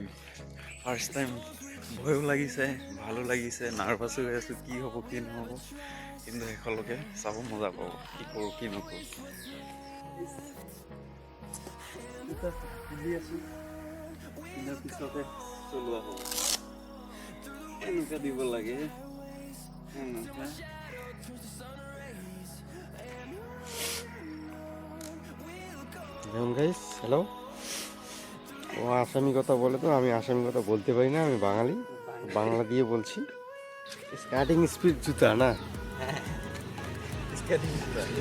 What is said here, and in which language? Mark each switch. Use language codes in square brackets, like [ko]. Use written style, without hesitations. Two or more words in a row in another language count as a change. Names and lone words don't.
[en] first time [as] ভয়ো লাগিছে, ভালো লাগিছে, নাৰ্ভাছো হৈ আছোঁ কি হ'ব কি নহ'ব, কিন্তু শেষলৈকে চাব মজা পাব কি কৰোঁ কি নকৰোঁ। পিন্ধি আছোঁ, পিন্ধাৰ পিছতে চলোৱা হ'ব। এনেকুৱা দিব লাগে, এনেকুৱা। [bn] দেখুন গাইস, হ্যালো। ও আসামি কথা বলে, তো আমি আসামি কথা বলতে পারি না, আমি বাঙালি, বাংলা দিয়ে বলছি। [en] skating speed [bn] জুতা না, স্কেটিং জুতা